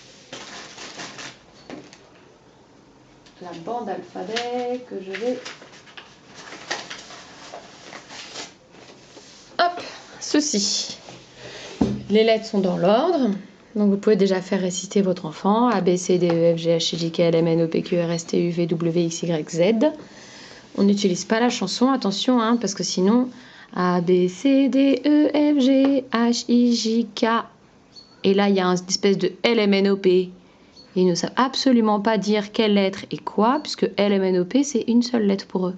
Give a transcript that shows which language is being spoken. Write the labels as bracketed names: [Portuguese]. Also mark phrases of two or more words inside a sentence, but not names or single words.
[French] La bande alphabet que je vais... Hop, ceci. Les lettres sont dans l'ordre. Donc vous pouvez déjà faire réciter votre enfant. A, B, C, D, E, F, G, H, I, J, K, L, M, N, O, P, Q, R, S, T, U, V, W, X, Y, Z. On n'utilise pas la chanson, attention, hein, parce que sinon... A, B, C, D, E, F, G, H, I, J, K. Et là, il y a une espèce de L, M, N, O, P. Ils ne savent absolument pas dire quelle lettre et quoi, puisque L, M, N, O, P, c'est une seule lettre pour eux.